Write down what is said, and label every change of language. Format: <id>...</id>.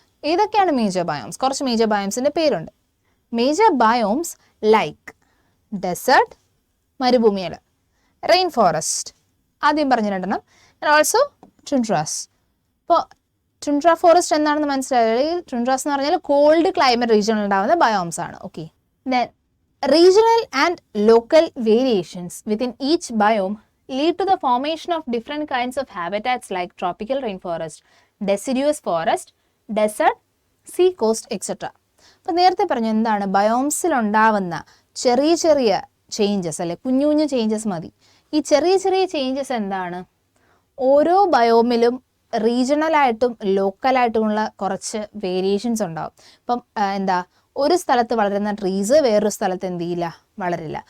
<ml>ഏതൊക്കെയാണ് major biomes? കുറച്ച് major ബയോംസിൻ്റെ പേരുണ്ട്.</ml> <en>major biomes like desert,</en> <ml>മരുഭൂമികൾ, rain forest, ആദ്യം പറഞ്ഞ രണ്ടെണ്ണം, ആൻഡ് ഓൾസോ ടുൻഡ്രാസ്. ഇപ്പോൾ ടുൻഡ്ര ഫോറസ്റ്റ് എന്താണെന്ന് മനസ്സിലായാൽ, ടുൻഡ്രാസ് എന്ന് പറഞ്ഞാൽ കോൾഡ് ക്ലൈമറ്റ് റീജിയനിൽ ഉണ്ടാകുന്ന ബയോംസ് ആണ്.</ml> <en>Okay, then regional and local variations within each biome lead to the formation of different kinds of habitats like tropical rainforest, deciduous forest, desert, sea coast, etc.</en> <ml>അപ്പോൾ നേരത്തെ പറഞ്ഞു എന്താണ്, ബയോംസിൽ ഉണ്ടാവുന്ന ചെറിയ ചെറിയ ചേഞ്ചസ് അല്ലെ, കുഞ്ഞു കുഞ്ഞു ചേഞ്ചസ് മതി. ഈ ചെറിയ ചെറിയ ചേഞ്ചസ് എന്താണ്, ഓരോ ബയോമിലും റീജിയണലായിട്ടും ലോക്കലായിട്ടുമുള്ള കുറച്ച് വേരിയേഷൻസ് ഉണ്ടാവും. ഇപ്പം എന്താ, ഒരു സ്ഥലത്ത് വളരുന്ന ട്രീസ് വേറൊരു സ്ഥലത്ത് എന്ത് ചെയ്യില്ല, വളരില്ല.</ml>